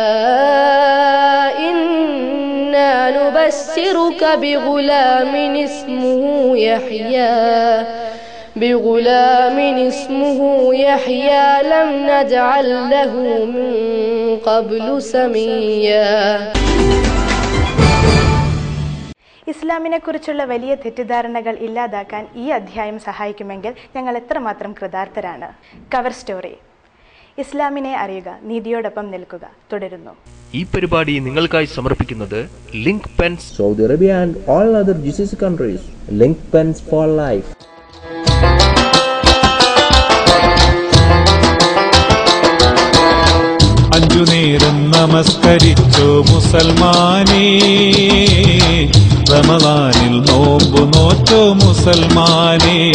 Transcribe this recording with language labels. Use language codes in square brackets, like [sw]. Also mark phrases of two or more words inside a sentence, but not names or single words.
[ar] إنا نبشرك بغلام اسمه يحيى لم نجعل له من قبل سميا. [ml] ഇസ്ലാമിനെക്കുറിച്ചുള്ള വലിയ തെറ്റിദ്ധാരണകൾ ഇല്ലാതാക്കാൻ ഈ അധ്യായം സഹായിക്കുമെങ്കിൽ ഞങ്ങൾ എത്രമാത്രം കൃതാർത്ഥരാണ്. [en] Cover story. [ml] ഇസ്ലാമിനെ അറിയുക, നീതിയോടൊപ്പം നിൽക്കുക തുടരുന്നു. ഈ പരിപാടി നിങ്ങൾക്കായി സമർപ്പിക്കുന്നത് ലിങ്ക് പെൻസ്, [en] സൗദി അറേബ്യ and all other GCC countries. Link Pens for life. [ml] അഞ്ചുനേരം നമസ്കരിച്ചോ മുസൽമാനേ, റമളാനിൽ നോമ്പു നോറ്റോ മുസൽമാനേ.